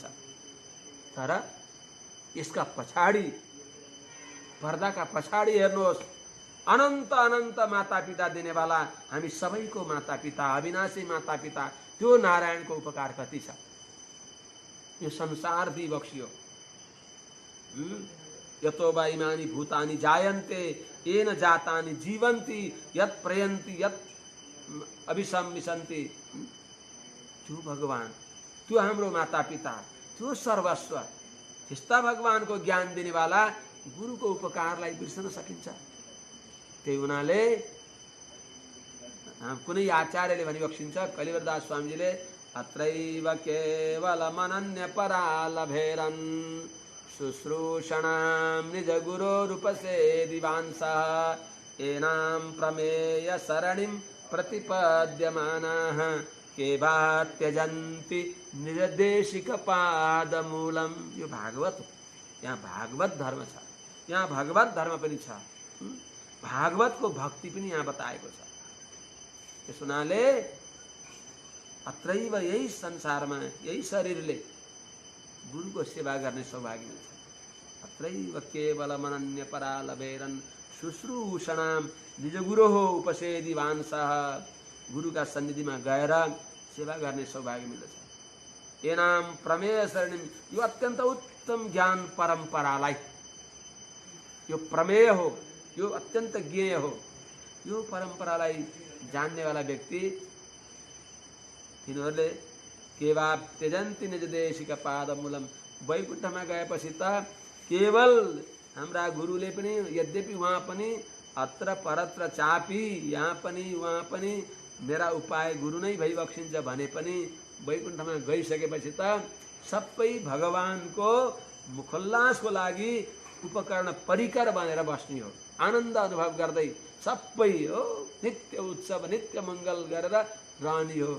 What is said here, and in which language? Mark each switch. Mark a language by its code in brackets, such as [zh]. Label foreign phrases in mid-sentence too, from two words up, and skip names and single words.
[ne] तर यसका पछाडि, पर्दाका पछाडि हेर्नुहोस्, अनन्त अनन्त माता पिता दिनेवाला हामी सबैको माता पिता, अविनाशी माता पिता, त्यो नारायणको उपकार कति छ। यो संसार दिबक्स्यो। [sa] यतो वा इमानि भूतानि जायन्ते येन जातानि जीवन्ति यत् प्रयन्ति यत् अभिसंविशन्ति। [ne] त्यो भगवान, त्यो हाम्रो माता पिता, त्यो सर्वस्व। त्यस्ता भगवानको ज्ञान दिनेवाला गुरुको उपकारलाई बिर्सन सकिन्छ? त्यही हुनाले कुनै आचार्यले भनिबक्सिन्छ, कलिवरदास स्वामीजीले, [sa] अत्रैव केवलमनन्य परालभेरन् शुश्रूषणां निज गुरोरुपसेदिवांसः एनां प्रमेय सरणिं प्रतिपद्यमानाः केवा त्यजन्ति निजदेशिक पादमूलम। [ne] यो भागवत हो, यहाँ भागवत धर्म छ, यहाँ भगवत धर्म पनि छ, भागवतको भक्ति पनि यहाँ बताएको छ। त्यस हुनाले अत्रैव, यही संसारमा, यही शरीरले गुरुको सेवा गर्ने सौभाग्य मिल्छ। [sa] अत्रैव केवलमनन्य परालभेरन् शुश्रूषणां निज गुरोः उपसेदि वांसः। [ne] गुरुका सन्निधिमा गएर सेवा गर्ने सौभाग्य मिल्दछ। [sa] एनाम प्रमेय शरणिम, [ne] यो अत्यन्त उत्तम ज्ञान परम्परालाई, यो प्रमेय हो, यो अत्यन्त ज्ञेय हो। यो परम्परालाई जान्नेवाला व्यक्ति, तिनीहरूले [sa] केवा त्यजन्ति निज देशिक पादमूलम। [ne] वैकुण्ठमा गएपछि त केवल हाम्रा गुरुले पनि, यद्यपि उहाँ पनि [sa] अत्र परत्र चापी, [ne] यहाँ पनि उहाँ पनि मेरा उपाय गुरु नै भइबक्सिन्छ भने पनि वैकुण्ठमा गइसकेपछि त सबै भगवानको मुखोल्लासको लागि उपकरण परिकर बनेर बस्ने हो। आनन्द अनुभव गर्दै सबै हो नित्य उत्सव नित्य मङ्गल गरेर रहने हो।